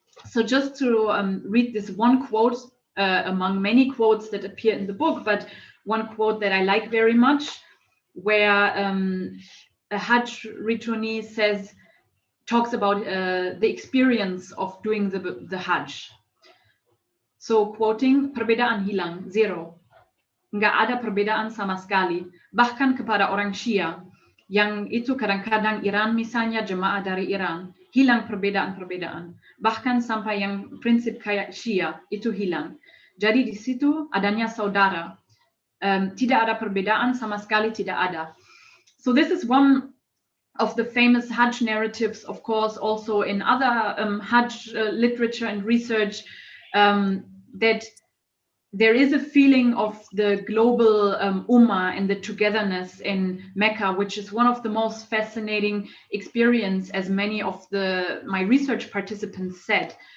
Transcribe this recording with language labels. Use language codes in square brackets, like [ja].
[en] So just to read this one quote among many quotes that appear in the book, but one quote that I like very much, where a Hajj returnee talks about the experience of doing the Hajj. So quoting, [id] perbedaan hilang, zero. Nggak ada perbedaan sama sekali, bahkan kepada orang Shia, yang itu kadang-kadang Iran misalnya, jemaah dari Iran, hilang perbedaan-perbedaan. Bahkan sampai yang prinsip kayak Shia, itu hilang. Jadi di situ adanya saudara. Tidak ada perbedaan, sama sekali tidak ada. [en] So this is one of the famous Hajj narratives, of course, also in other Hajj literature and research, that there is a feeling of the global ummah and the togetherness in Mecca, which is one of the most fascinating experience, as many of my research participants said.